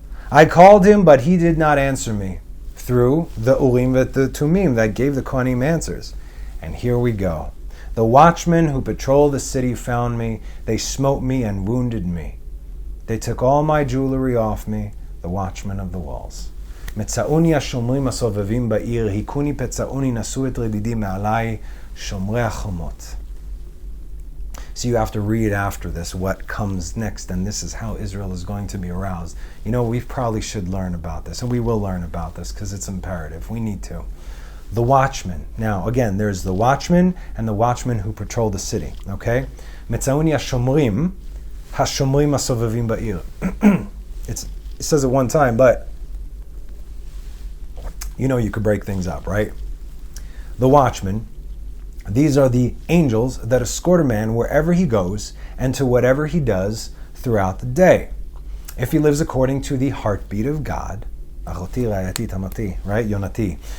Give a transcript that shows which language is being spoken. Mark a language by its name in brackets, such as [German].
[English] I called him, but he did not answer me. Through the Urim and the Tumim that gave the Kohanim answers. And here we go. The watchmen who patrol the city found me. They smote me and wounded me. They took all my jewelry off me, the watchmen of the walls. [Hebrew] מצאוני השומרים הסובבים בעיר, היכוני פצעוני, נשאו את רדידי מעלי, שומרי החומות. [English] So you have to read after this what comes next, and this is how Israel is going to be aroused. You know, we probably should learn about this, and we will learn about this because it's imperative. We need to. The watchmen. Now, again, there's the watchmen and the watchmen who patrol the city. Okay? [Hebrew] מצאוני השומרים, השומרים הסובבים בעיר. [English] It says it one time, but you know you could break things up, right? The watchmen, these are the angels that escort a man wherever he goes and to whatever he does throughout the day. if he lives according to the heartbeat of God, right, Yonati.